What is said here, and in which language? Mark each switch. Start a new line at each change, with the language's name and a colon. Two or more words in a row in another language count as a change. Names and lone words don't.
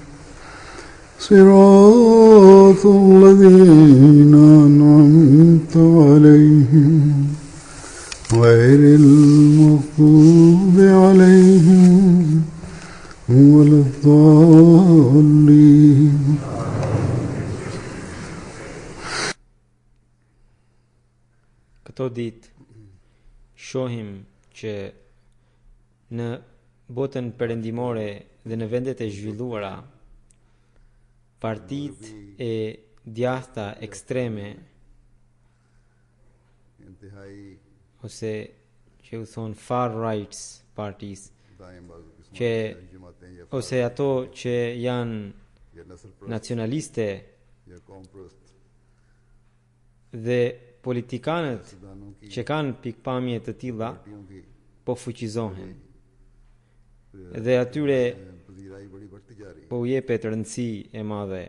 Arabic: صراط الذين أنعمت عليهم غير المغضوب عليهم ولا الضالين.
Albanian: Këto ditë shohim që në botën perëndimore dhe në vendet e zhvilluara, partitë e djathta ekstreme ose që u thon
English: far rights parties,
Albanian: që ose ato që janë nacionaliste dhe politikanët që kanë pikpamje të tilla po fuqizohen dhe atyre po u jepet rëndësi e madhe.